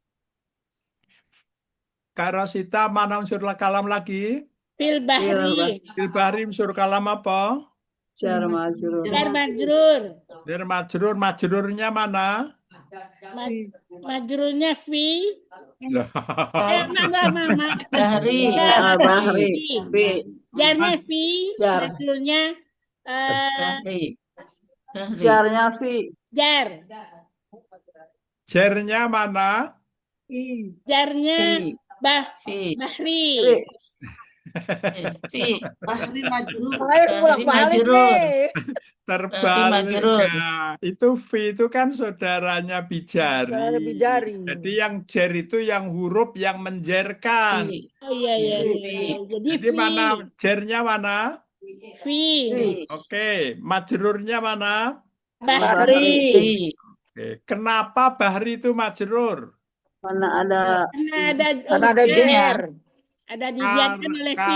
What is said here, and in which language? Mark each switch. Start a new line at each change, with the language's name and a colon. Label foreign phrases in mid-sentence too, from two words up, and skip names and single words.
Indonesian: Karosita, mana unsur kalam lagi?
Arabic: Fil bahri.
Indonesian: Filbahri unsur kalam apa?
Arabic: Jar majrur. Jar majrur. Dir majrur,
Indonesian: majrurnya mana? Majrurnya fi. Loh. Mama. Bahri. Bahri. Fi. Jarnya fi. Jar. Majrurnya Bahri. Bahri. Jarnya fi. jar. Jernya mana? Jarnya Fi. Fi. bahri. Fi.
Arabic: Bahri majrur.
Indonesian: Ayo
Arabic: Bahri majrur.
Indonesian: Terbalik. majrur. Nah, itu fi itu kan saudaranya bijari. Saudara bijari. Jadi yang jer itu yang huruf yang menjerkan. Fi. Oh iya iya. Fi. Jadi Jadi fi. mana jernya mana? Fi. Oke, majrurnya mana? Bahri. Fi. Oke, kenapa bahri itu majrur? Mana ada Karena ada jer. ada didiamkan oleh fi.